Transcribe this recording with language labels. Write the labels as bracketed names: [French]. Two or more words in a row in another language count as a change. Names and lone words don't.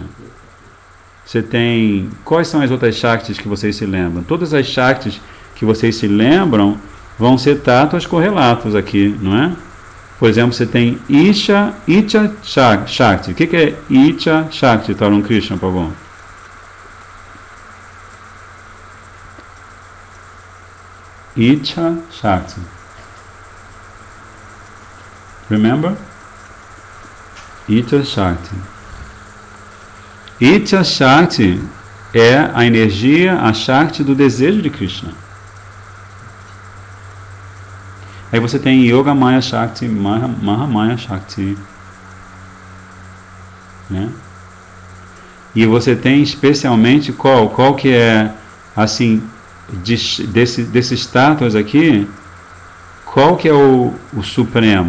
[Portuguese] Você tem... Quais são as outras Shaktis que vocês se lembram? Todas as Shaktis que vocês se lembram vão ser tátuas correlatos aqui, não é? Por exemplo, você tem Icha Shakti. O que é Icha Shakti, Tarun Krishna, por favor? Icha Shakti. [English] Remember? Icha Shakti. [Portuguese] Icha Shakti é a energia, a Shakti do desejo de Krishna. Aí você tem Yoga Maya Shakti, Mahamaya Shakti, né? E você tem especialmente qual que é, assim, desses estátuas aqui, qual que é o supremo?